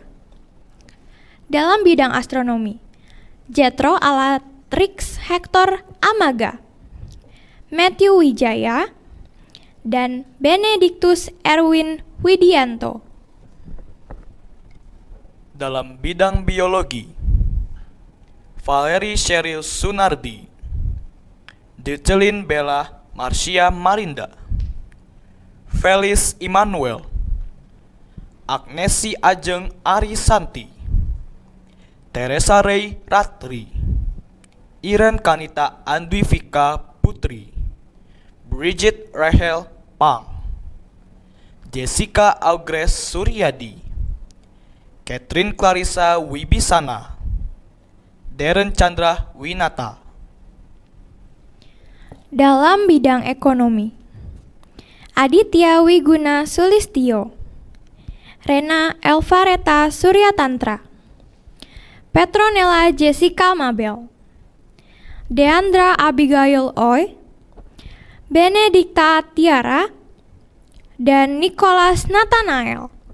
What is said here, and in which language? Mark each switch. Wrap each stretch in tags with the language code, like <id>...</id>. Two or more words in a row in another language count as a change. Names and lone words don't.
<id>Dalam bidang astronomi, Jetro Alatrix Hector Amaga, Matthew Wijaya, dan Benedictus Erwin Widianto. Dalam bidang biologi, Valerie Cheryl Sunardi, Decelin Bella Marcia Marinda, Felis Immanuel, Agnesi Ajeng Arisanti, Teresa Ray Ratri, Iren Kanita Andwivika Putri, Bridget Rachel Pang, Jessica Augres Suryadi, Catherine Clarissa Wibisana, Darren Chandra Winata. Dalam bidang ekonomi, Aditya Wiguna Sulistyo, Rena Elvareta Suryatantra, Petronella Jessica Mabel, Deandra Abigail Oy, Benedikta Tiara, dan Nicholas Nathanael.</id>